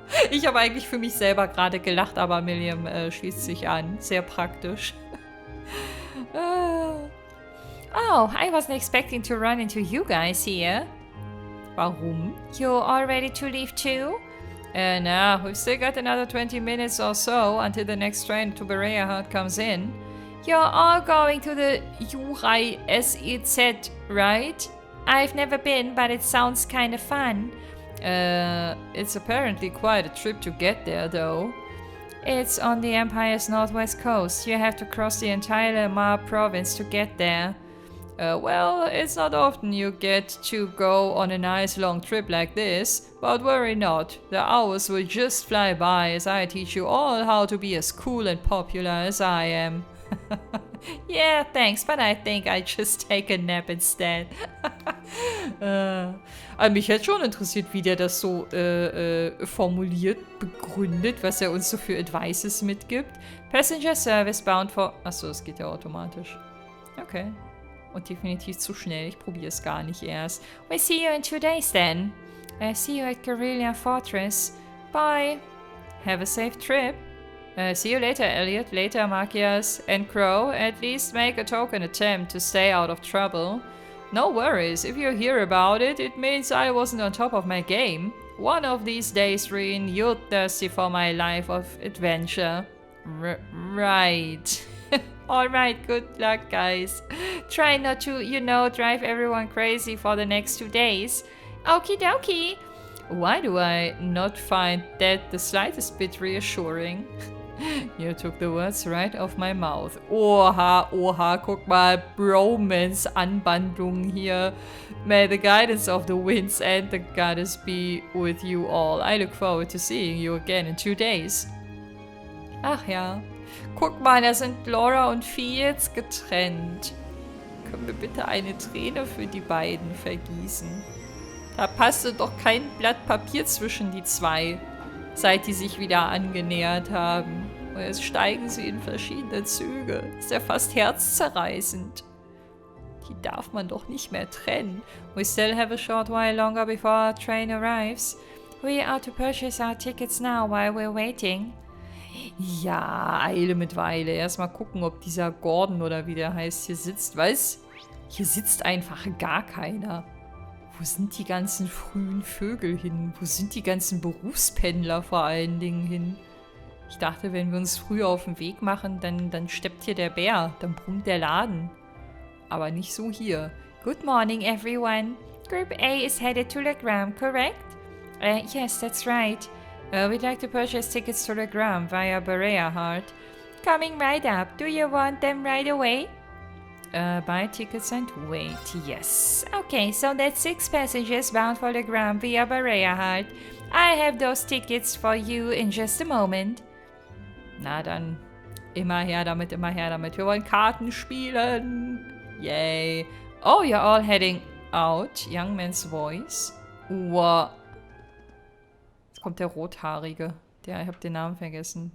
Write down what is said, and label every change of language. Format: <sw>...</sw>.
<de>Ich habe eigentlich für mich selber gerade gelacht, aber Milliam schließt sich an. Sehr praktisch.</de> <en>Oh, I wasn't expecting to run into you guys here.</en> <de>Warum?</de> <en>You all ready to leave too? Nah, we've still got another 20 minutes or so until the next train to Berea comes in. You're all going to the Jurai SEZ, right? I've never been, but it sounds kind of fun. It's apparently quite a trip to get there, though. It's on the Empire's northwest coast. You have to cross the entire MEHR province to get there. Well, it's not often you get to go on a nice long trip like this, but worry not. The hours will just fly by as I teach you all how to be as cool and popular as I am. Yeah, thanks, but I think I just take a nap instead.</en> <de>Mich hätte schon interessiert, wie der das so formuliert, begründet, was er uns so für Advices mitgibt.</de> <en>Passenger Service bound for...</en> <de>Achso, es geht ja automatisch. Okay. Und definitiv zu schnell, ich probiere es gar nicht erst.</de> <en>We'll see you in 2 days then. See you at Guerrilla Fortress. Bye. Have a safe trip. See you later, Elliot. Later, Machias. And Crow, at least make a token attempt to stay out of trouble. No worries, if you hear about it, it means I wasn't on top of my game. One of these days, Reen, you're thirsty for my life of adventure. Right. Alright, good luck, guys. Try not to, drive everyone crazy for the next 2 days. Okie dokie. Why do I not find that the slightest bit reassuring? You took the words right off my mouth.</en> <de>Oha, oha, guck mal, Bromance-Anbandlung hier.</de> <en>May the guidance of the winds and the goddess be with you all. I look forward to seeing you again in 2 days.</en> <de>Ach ja. Guck mal, da sind Laura und Fee jetzt getrennt. Können wir bitte eine Träne für die beiden vergießen? Da passte doch kein Blatt Papier zwischen die zwei, seit die sich wieder angenähert haben. Und jetzt steigen sie in verschiedene Züge. Ist ja fast herzzerreißend. Die darf man doch nicht mehr trennen.</de> <en>We still have a short while longer before our train arrives. We are to purchase our tickets now while we're waiting.</en> <de>Ja, Eile mit Weile. Erstmal gucken, ob dieser Gordon oder wie der heißt hier sitzt. Was? Hier sitzt einfach gar keiner. Wo sind die ganzen frühen Vögel hin? Wo sind die ganzen Berufspendler vor allen Dingen hin? Ich dachte, wenn wir uns früh auf den Weg machen, dann steppt hier der Bär. Dann brummt der Laden. Aber nicht so hier.</de> <en>Good morning, everyone. Group A is headed to Legram, correct? Yes, that's right. We'd like to purchase tickets to Legram via Berea Heart. Coming right up. Do you want them right away? Buy tickets and wait. Yes. Okay, so that's 6 passengers bound for Legram via Berea Heart. I have those tickets for you in just a moment.</en> <de>Na dann, immer her damit, immer her damit. Wir wollen Karten spielen. Yay.</de> <en>Oh, you're all heading out. Young man's voice. Wow.</en> <de>Jetzt kommt der Rothaarige. Ich hab den Namen vergessen.</de>